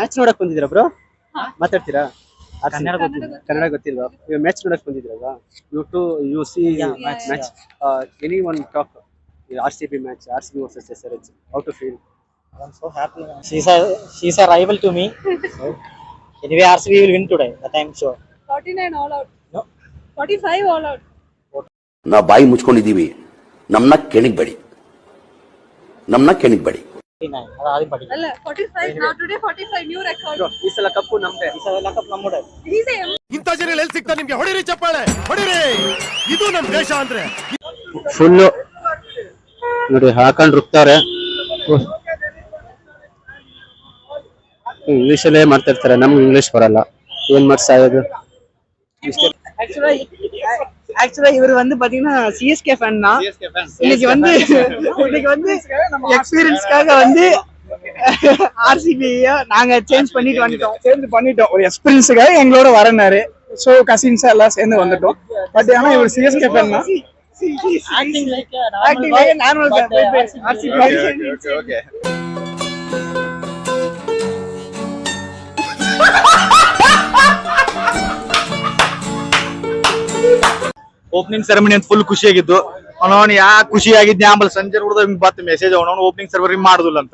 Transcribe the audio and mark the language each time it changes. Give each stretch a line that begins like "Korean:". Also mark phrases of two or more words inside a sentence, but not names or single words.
Kannada: ಮ್ಯಾಚ್ ನೋಡಕ್ ಬಂದಿದ್ದೀರಾ ಬ್ರೋ? ಮಾತಾಡ್ತೀರಾ? ಕನ್ನಡ ಗೊತ್ತಿಲ್ವಾ? ಮ್ಯಾಚ್ ನೋಡಕ್ ಬಂದಿದ್ರಲ್ವಾ?
English: you see match any one talk RCB match, RCB versus SRH. How to feel? I'm so happy. She's a rival to me. So anyway, RCB will win today. That I'm sure. 49 all out. No. 45 all out.
Kannada: ನಾ ಬಾಯಿ ಮುಚ್ಕೊಂಡಿದ್ದೀವಿ, ನಮ್ಮನ್ನ ಕೆಣಗಬೇಡಿ.
English: ಅಲ್ಲ 45 now today 45 new record.
Kannada: ಈ ಸಲ ಕಪ್ಪು ನಮ್ದೇ. ಇಂಥ ಜನ ಎಲ್ಲಿ ಸಿಗ್ತಾರೆ ನಿಮ್ಗೆ? ಹೊಡಿರಿ ಚಪ್ಪಾಳೆ, ಹೊಡಿರಿ. ಇದು ನಮ್ಮ ದೇಶ ಅಂದ್ರೆ ಫುಲ್ ನೋಡಿ ಹಾಕೊಂಡು ರುಕ್ತಾರೆ. ಇಂಗ್ಲಿಷ್ ಅಲ್ಲೇ ಮಾಡ್ತಿರ್ತಾರೆ, ನಮ್ಗೆ ಇಂಗ್ಲಿಷ್ ಬರಲ್ಲ. ಏನ್ ಮಾಡ್ತಾ ಇರೋದು?
Tamil: ஆக்சுவலா இவர் வந்து பாத்தீங்கன்னா சிஎஸ்கே ஃபேன் தான். இன்னைக்கு வந்து எக்ஸ்பீரியன்ஸ்க்காக வந்து ஆர்சிபிய நாங்க சேஞ்ச் பண்ணிட்டோம் ஒரு எக்ஸ்பீரியன்ஸுக்காக எங்களோட வரனாரு.
English: so cousins
Tamil: எல்லாம் சேர்ந்து வந்துட்டோம். பட் ஆனா இவர் சிஎஸ்கே ஃபேன் தான்.
English: acting like normal RCB. ஓகே opening ceremony
Kannada: ಅಂತ ಫುಲ್ ಖುಷಿಯಾಗಿದ್ದು. ಅವನವನು ಯಾಕೆ ಖುಷಿಯಾಗಿದ್ದೆ ಆಮೇಲೆ ಸಂಜೆ ನೋಡಿದ್ರೆ
English: but message
Kannada: ಅವನವನು
English: opening ceremony
Kannada: ಮಾಡುದಿಲ್ಲ ಅಂತ.